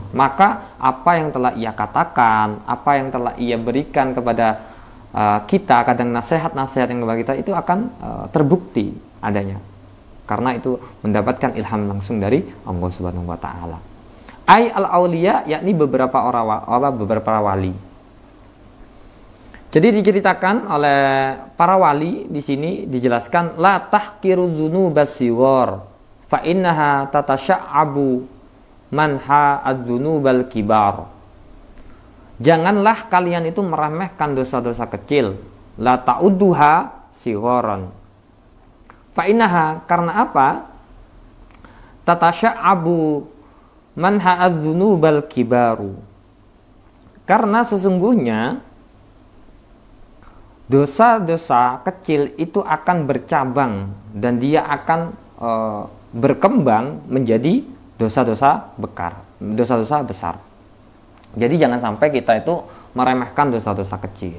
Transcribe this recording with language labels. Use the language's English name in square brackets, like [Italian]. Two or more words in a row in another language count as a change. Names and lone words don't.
[Indonesian] Maka apa yang telah ia katakan, apa yang telah ia berikan kepada kita, kadang nasihat-nasihat yang kepada kita itu akan terbukti adanya, karena itu mendapatkan ilham langsung dari Allah Subhanahu wa taala. [Arabic] أي الأولياء, [Indonesian] yakni beberapa wali. Jadi diceritakan oleh para wali di sini dijelaskan [Arabic] لا تحقروا الذنوب الصغار فإنها تتشعب منها الذنوب الكبار. [Indonesian] Janganlah kalian itu meremehkan dosa-dosa kecil. [Arabic] لا تعدوها صغارا. فإنها, [Indonesian] karena apa? [Arabic] تتشعب منها الذنوب الكبار. [Indonesian] Karena sesungguhnya dosa-dosa kecil itu akan bercabang dan dia akan berkembang menjadi dosa-dosa besar. Jadi jangan sampai kita itu meremehkan dosa-dosa kecil.